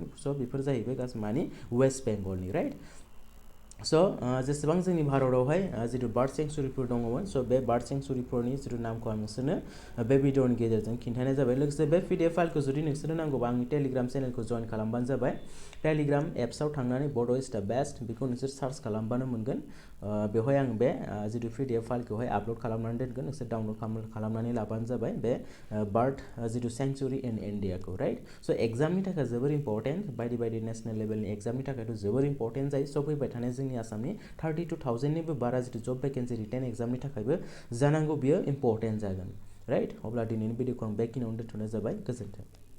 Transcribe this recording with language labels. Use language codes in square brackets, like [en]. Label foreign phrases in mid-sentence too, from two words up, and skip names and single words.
[brx] स' बेफोर जाहैबाय गासै मानि वेस्ट बेंगलनि [en] right so' [brx] जेसेबां जोंनि भारतआवहाय जिथु [en] bird sanctuaries [brx] दङमोन स' बे [en] bird sanctuaries [brx] जिथु नामखौ आं नोंसोरनो बे भिडिअनि गेजेरजों खिन्थानाय जाबाय लोगोसे बे [en] PDF file [brx] जुदि नोंसोरनो नांगौबा आंनि टेलिग्राम चेनेलखौ जइन खालामबानो जाबाय टेलिग्राम एप्सआव थांनानै [en] Bodo is the best [brx] बेखौ नोंसोर सार्च खालामबानो मोनगोन बेवहाय आं बे जिथु [en] PDF file [brx] आपल'ड खालामनानै दोनगोन नोंसोर डाउनल'ड खालामनानै लाबानो जाबाय बे बार्ड जिथु [en] sanctuary in India right so exam [brx] थाखाय जोबोर इम्परटेन्ट बायदि बायदि [en] national level [brx] एग्जामनि थाखायथ' जोबोर इम्परटेन्ट जायो स' फैबाय थानाय जोंनि आसामनि 32,000निबो बारा जिथु [en] job vacancy written exam [brx] थाखायबो जानांगौ बियो इम्परटेन्ट जागोन राइट अब्ला दिनैनि भिडिअखौ आं बेखिनियावनो दोनथ'नाय जाबाय गोजोन्थों